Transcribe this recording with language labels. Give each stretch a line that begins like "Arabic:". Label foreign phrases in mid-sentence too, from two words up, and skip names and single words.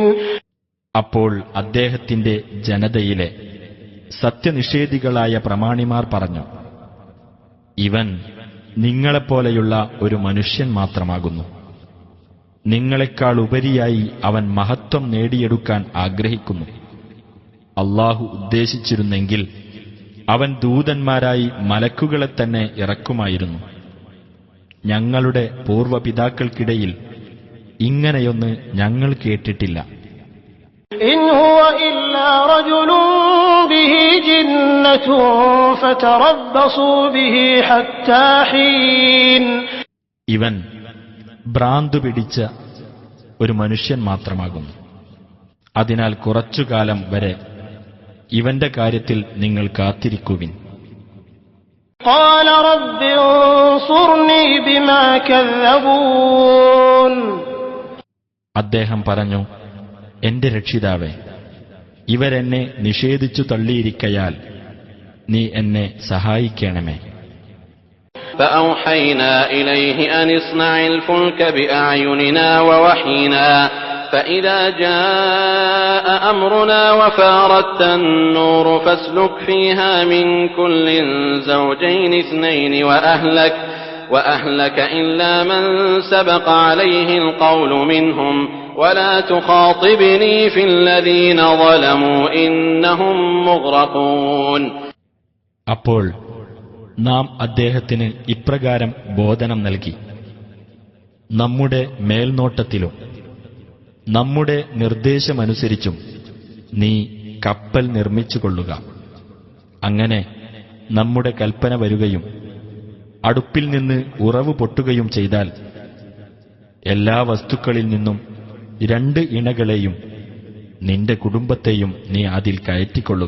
Malayalam: അപ്പോൾ അദ്ദേഹത്തിന്റെ ജനതയിലെ സത്യനിഷേധികളായ പ്രമാണിമാർ പറഞ്ഞു, ഇവൻ നിങ്ങളെപ്പോലെയുള്ള ഒരു മനുഷ്യൻ മാത്രമാകുന്നു. നിങ്ങളെക്കാൾ ഉപരിയായി അവൻ മഹത്വം നേടിയെടുക്കാൻ ആഗ്രഹിക്കുന്നു. അല്ലാഹു ഉദ്ദേശിച്ചിരുന്നെങ്കിൽ അവൻ ദൂതന്മാരായി മലക്കുകളെ തന്നെ ഇറക്കുമായിരുന്നു. ഞങ്ങളുടെ പൂർവ്വപിതാക്കൾക്കിടയിൽ ഇങ്ങനെയൊന്ന് ഞങ്ങൾ കേട്ടിട്ടില്ല.
Arabic: إن هو إلا رجل به جنة فتربصوا به حتى حين.
Malayalam: ഇവൻ ഭ്രാന്തു പിടിച്ച ഒരു മനുഷ്യൻ മാത്രമാകുന്നു. അതിനാൽ കുറച്ചുകാലം വരെ ഇവന്റെ കാര്യത്തിൽ നിങ്ങൾ കാത്തിരിക്കുവിൻ.
Arabic: قال رب انصرني بما كذبون.
Malayalam: അദ്ദേഹം പറഞ്ഞു, എന്റെ രക്ഷിതാവേ, ഇവരെന്നെ നിഷേധിച്ചു തള്ളിയിരിക്കയാൽ നീ എന്നെ സഹായിക്കണമേ.
Arabic: فأوحينا إليه أن اصنع الفلك بأعيننا ووحينا فإذا جاء أمرنا وفارت النور فاسلك فيها من كل زوجين اثنين وأهلك إلا من سبق عليه القول منهم ولا تخاطبني في الذين ظلموا إنهم مغرقون.
Malayalam: അപ്പോൾ നാം അദ്ദേഹത്തിന് ഇപ്രകാരം ബോധനം നൽകി: നമ്മുടെ മേൽനോട്ടത്തിലും നമ്മുടെ നിർദ്ദേശമനുസരിച്ചും നീ കപ്പൽ നിർമ്മിച്ചുകൊള്ളുക. അങ്ങനെ നമ്മുടെ കൽപ്പന വരുകയും അടുപ്പിൽ നിന്ന് ഉറവ് പൊട്ടുകയും ചെയ്താൽ എല്ലാ വസ്തുക്കളിൽ നിന്നും 2 ഇണകളെയും നിന്റെ കുടുംബത്തെയും നീ അതിൽ കയറ്റിക്കൊള്ളുക.